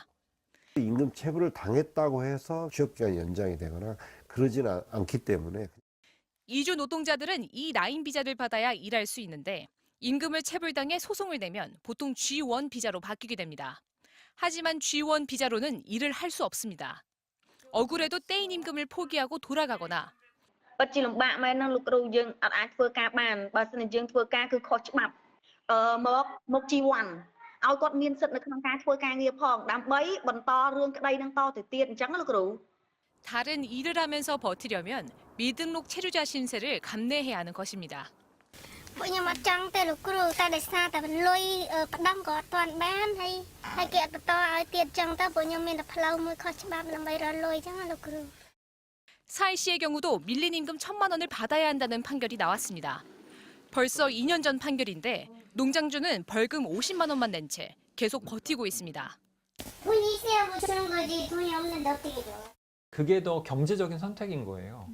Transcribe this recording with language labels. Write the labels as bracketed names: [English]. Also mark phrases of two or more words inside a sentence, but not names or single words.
[Korean] 임금 체불을 당했다고 해서 취업기간이 연장이 되거나 그러지는 않기 때문에. 이주 노동자들은 이 라인 비자를 받아야 일할 수 있는데 임금을 체불당해 소송을 내면 보통 G1 비자로 바뀌게 됩니다. 하지만 G1 비자로는 일을 할 수 없습니다. 억울해도 떼인 임금을 포기하고 돌아가거나 [Khmer] ពិតជាលំបាកមែនណាលោកគ្រូយើងអត់អាចធ្វើការបានបើសិនជាយើងធ្វើការគឺខុសច្បាប់មក G1 ឲ្យគាត់មានសិទ្ធិនៅក្នុងការធ្វើការងារផងដើម្បីបន្តរឿងក្តីនឹងតទៅទៀតអញ្ចឹងណាលោកគ្រូ [Korean] 다른 일을 하면서 버티려면 미등록 체류자 신세를 감내해야 하는 것입니다. [Khmer] ពួកខ្ញុំអត់ចង់ទេលោកគ្រូតែដោយសារតែលុយផ្ដំក៏អត់ទាន់បានហើយគេអត់បន្តឲ្យទៀតអញ្ចឹងទៅពួកខ្ញុំមានតែផ្លូវមួយខុសច្បាប់ដើម្បីរកលុយអញ្ចឹងណាលោកគ្រូ [Korean] 사이 씨의 경우도 밀린 임금 1,000만 원을 받아야 한다는 판결이 나왔습니다. 벌써 2년 전 판결인데 농장주는 벌금 50만 원만 낸 채 계속 버티고 있습니다. 그게 더 경제적인 선택인 거예요.